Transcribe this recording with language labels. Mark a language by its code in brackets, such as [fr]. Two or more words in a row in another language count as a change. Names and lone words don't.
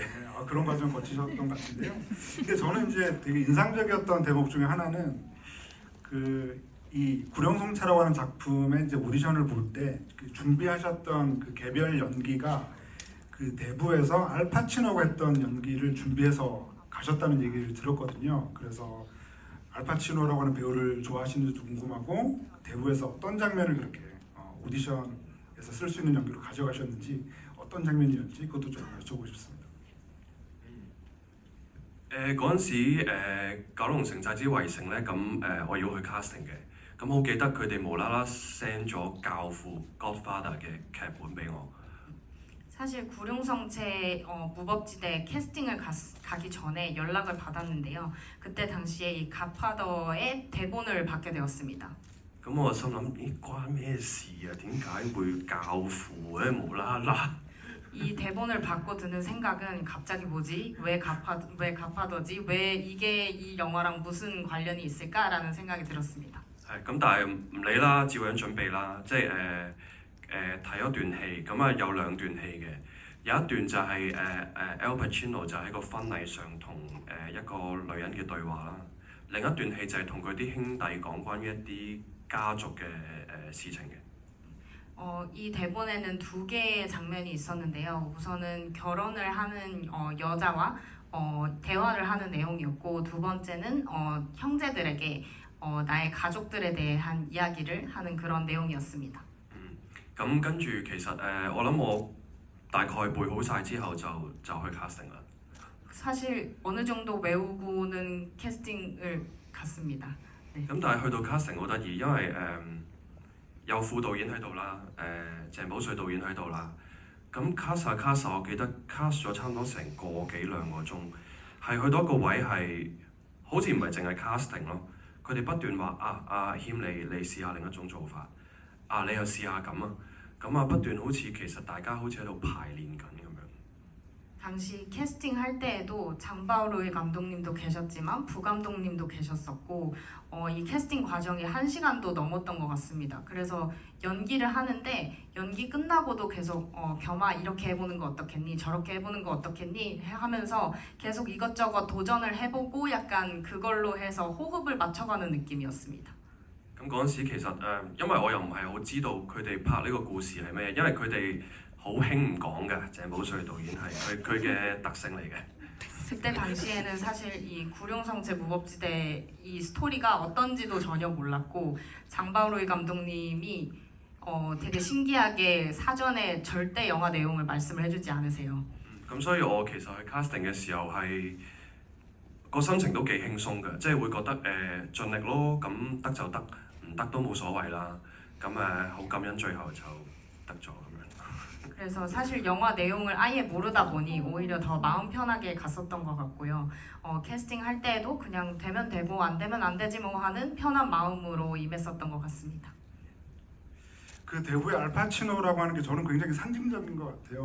[ko] 그런 과정 거치셨던 것 같은데요. 근데 저는 이제 되게 인상적이었던 대목 중에 하나는 이 구령송차라고 하는 작품의 이제 오디션을 볼 때 준비하셨던 그 개별 연기가 대부에서 알파치노가 했던 연기를 준비해서 가셨다는 얘기를 들었거든요. 그래서 알파치노라고 하는 배우를 좋아하시는지도 궁금하고, 대부에서 어떤 장면을 그렇게 오디션에서 쓸 수 있는 연기로 가져가셨는지, 어떤 장면이었는지 그것도 좀 여쭤보고 싶습니다. [yue] 嗰陣時九龍城寨之圍城咧，咁我要去 casting 嘅，咁好記得佢哋無啦啦 send 咗教父 Godfather 嘅劇本俾我。 [ko] 사실 구룡성체 무법지대 캐스팅을 가기 전에 연락을 받았는데요. 그때 당시에 이 갓파더의 대본을 받게 되었습니다. [yue] 咁我心諗，咦關咩事啊？點解會教父咧無啦啦？ [ko] 이 대본을 받고 드는 생각은 갑자기 뭐지? 왜 갓파더지? 왜 이게 이 영화랑 무슨 관련이 있을까라는 생각이 들었습니다. [yue] 係咁，但係唔理啦，照樣準備啦，即係睇咗段戲，咁啊有兩段戲嘅，有一段就係Al Pacino 就喺個婚禮上同一個女人嘅對話啦，另一段戲就係同佢啲兄弟講關於一啲家族嘅事情嘅。 [ko] 이 대본에는 두 개의 장면이 있었는데요. 우선은 결혼을 하는 여자와 대화를 하는 내용이었고, 두 번째는 형제들에게 나의 가족들에 대한 이야기를 하는 그런 내용이었습니다. [yue] 咁跟住其實我諗我大概背好晒之後就去 casting 啦。 [ko] 사실 어느 정도 외우고는 캐스팅을 갔습니다. 네. [yue] 咁但係去到 casting 好得意，因為有副導演喺度啦，鄭寶瑞導演喺度啦。咁 cast 下 cast 下，我記得 cast 咗差唔多成個幾兩個鐘，係去到一個位係好似唔係淨係 casting 咯，佢哋不斷話阿謙你試下另一種做法，你又試下咁啊，咁啊不斷好似其實大家好似喺度排練緊咁樣。 [ko] 당시 캐스팅 할 때에도 장바오로이 감독님도 계셨지만 부감독님도 계셨었고 이 캐스팅 과정이 1시간도 넘었던 것 같습니다. 그래서 연기를 하는데 연기 끝나고도 계속 겸아 이렇게 해보는 거 어떻겠니? 저렇게 해보는 거 어떻겠니? 하면서 계속 이것저것 도전을 해보고 약간 그걸로 해서 호흡을 맞춰가는 느낌이었습니다. [yue] 咁嗰陣時其實因為我又唔係好知道佢哋拍呢個故事係咩，因為佢哋好興唔講嘅，鄭保瑞導演係佢嘅特性嚟嘅。 [ko] 그때 당시에는 사실 이 구룡성체 무법지대 이 스토리가 어떤지도 전혀 몰랐고 장바오로이 감독님이 되게 신기하게 사전에 절대 영화 내용을 말씀을 해주지 않으세요. [yue] 咁所以我其實去 casting 嘅時候係個心情都幾輕鬆嘅，即係會覺得盡力咯，咁得就得，唔得都冇所謂啦。咁好感恩最後就得咗咁樣。 [ko] 그래서 사실 영화 내용을 아예 모르다 보니 오히려 더 마음 편하게 갔었던 것 같고요. 캐스팅 할 때에도 그냥 되면 되고 안 되면 안 되지 뭐 하는 편한 마음으로 임했었던 것 같습니다. 그 대부의 알파치노라고 하는 게 저는 굉장히 상징적인 것 같아요.